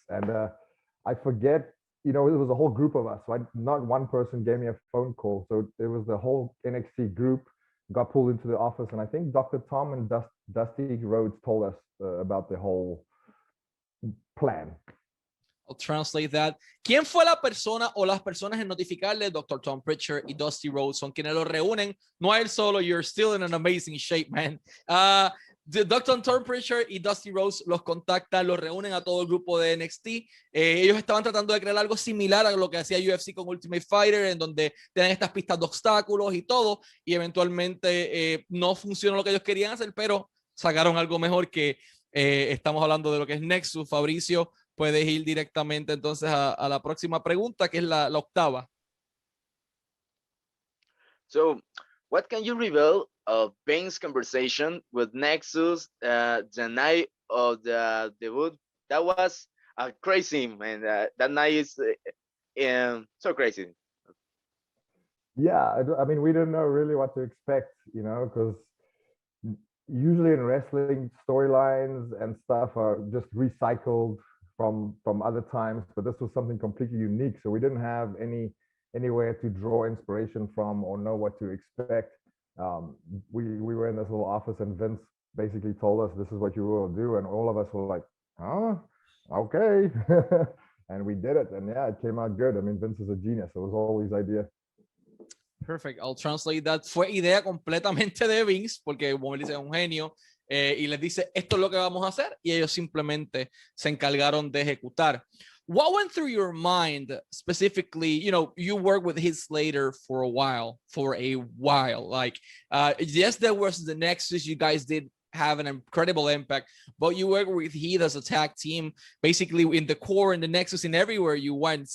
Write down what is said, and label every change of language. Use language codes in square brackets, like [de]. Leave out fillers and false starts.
[en] And I forget, it was a whole group of us, so not one person gave me a phone call, so it was the whole NXT group got pulled into the office, and I think Dr. Tom and Dusty Rhodes told us about the whole plan. I'll translate that. [es] ¿Quién fue la persona o las personas en notificarle? Dr. Tom Pritchard y Dusty Rhodes son quienes lo reúnen. No a él solo. [en] You're still in an amazing shape, man. [es] Dr. Tom Pritchard y Dusty Rhodes los contactan, los reúnen a todo el grupo de NXT. Ellos estaban tratando de crear algo similar a lo que hacía UFC con Ultimate Fighter, en donde tienen estas pistas de obstáculos y todo, y eventualmente no funcionó lo que ellos querían hacer, pero sacaron algo mejor que estamos hablando de lo que es Nexus. Fabricio, puedes ir directamente entonces a la próxima pregunta, que es la octava. [en] So, what can you reveal of Bane's conversation with Nexus the night of the debut? That was crazy, man. That night is so crazy. Yeah, we didn't know really what to expect, because usually in wrestling, storylines and stuff are just recycled from other times, but this was something completely unique, so we didn't have anywhere to draw inspiration from or know what to expect. We were in this little office, and Vince basically told us, this is what you will do, and all of us were like, huh, okay. And we did it, and yeah, it came out good. Vince is a genius. It was all his idea. Perfect. I'll translate that. [es] Fue idea completamente de Vince, porque como él dice, es un genio, y les dice, esto es lo que vamos a hacer, y ellos simplemente se encargaron de ejecutar. [en] What went through your mind specifically? You worked with Heath Slater for a while. Like, yes, there was the Nexus. You guys did have an incredible impact, but you worked with Heath as a tag team, basically in the core, in the Nexus, and everywhere you went.